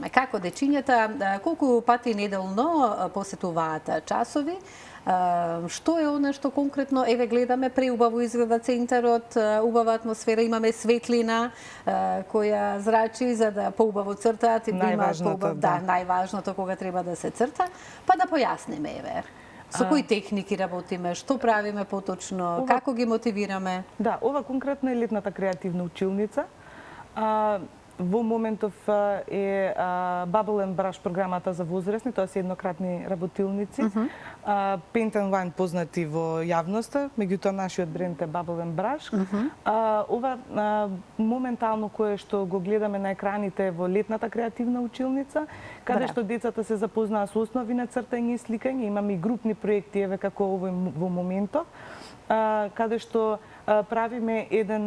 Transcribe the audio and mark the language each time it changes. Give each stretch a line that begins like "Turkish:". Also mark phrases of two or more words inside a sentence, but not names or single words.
Macedonian: Како дечињата, колку пати неделно посетуваат часови, што е она што конкретно, еве гледаме, преубаво изгледа центарот, убава атмосфера, имаме светлина која зрачи за да поубаво цртаат и да имаат поубав, најважното кога треба да се црта, па да појасниме, еве. Со кои техники работиме, што правиме поточно, како ги мотивираме? Да, ова конкретно е летната креативна училница. Во моментов е Bubble and Brush програмата за возрастни, тоа се еднократни работилници. Paint and Wine познати во јавноста, меѓутоа нашиот бренд е Bubble and Brush. Ова моментално кое што го гледаме на екраните во летната креативна училница, каде што децата се запознаат со основи на цртање и сликање, имаме и групни проекти, еве како овој во моментов, каде што правиме еден